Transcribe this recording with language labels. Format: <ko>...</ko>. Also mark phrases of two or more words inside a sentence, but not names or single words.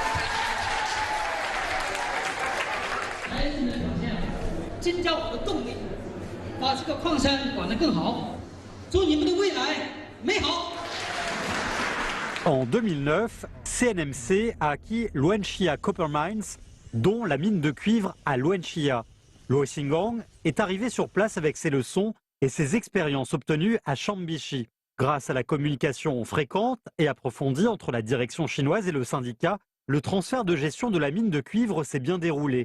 <zh>孩子们的表现增加我的动力，把这个矿山管得更好。祝你们的未来美好。</zh> <fr>En 2009, CNMC a acquis Luanshya Copper Mines, dont la mine de cuivre à Luanshya. Luo Xingong est arrivé sur place avec ses leçons et ses expériences obtenues à Chambishi. Grâce à la communication fréquente et approfondie entre la direction chinoise et le syndicat, le transfert de gestion de la mine de cuivre s'est bien déroulé.</fr>